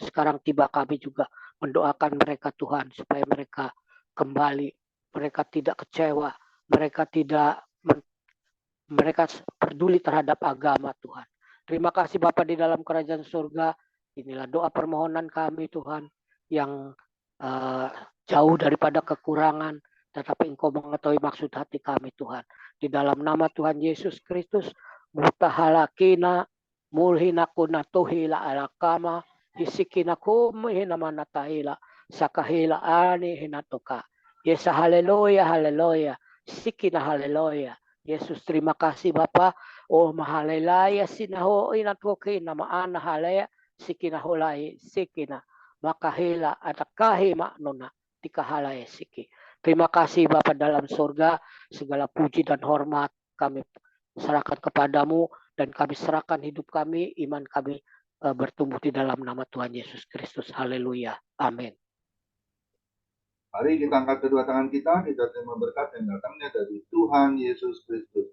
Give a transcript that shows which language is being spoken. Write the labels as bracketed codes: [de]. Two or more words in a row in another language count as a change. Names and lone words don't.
[id] Sekarang tiba kami juga mendoakan mereka Tuhan, supaya mereka kembali, mereka tidak kecewa, mereka peduli terhadap agama Tuhan. Terima kasih Bapa di dalam kerajaan surga. Inilah doa permohonan kami Tuhan, yang jauh daripada kekurangan, tetapi Engkau mengetahui maksud hati kami Tuhan. Di dalam nama Tuhan Yesus Kristus, mutahalakina mulhinakuna tuhila alakama isikina kumhina manatahila sakahila ani hinatoka. Yesa haleluya haleluya. Sikina haleluya. Yesus, terima kasih Bapa, O mahalelaya sinaho inatoke na maana halaya sikina holai sikina makahela atakahi maknona tikahalaya siki. Terima kasih Bapa dalam surga, segala puji dan hormat kami serahkan kepadamu dan kami serahkan hidup kami, iman kami bertumbuh di dalam nama Tuhan Yesus Kristus. Haleluya. Amin. Mari kita angkat kedua tangan kita terima berkat yang datangnya dari Tuhan Yesus Kristus.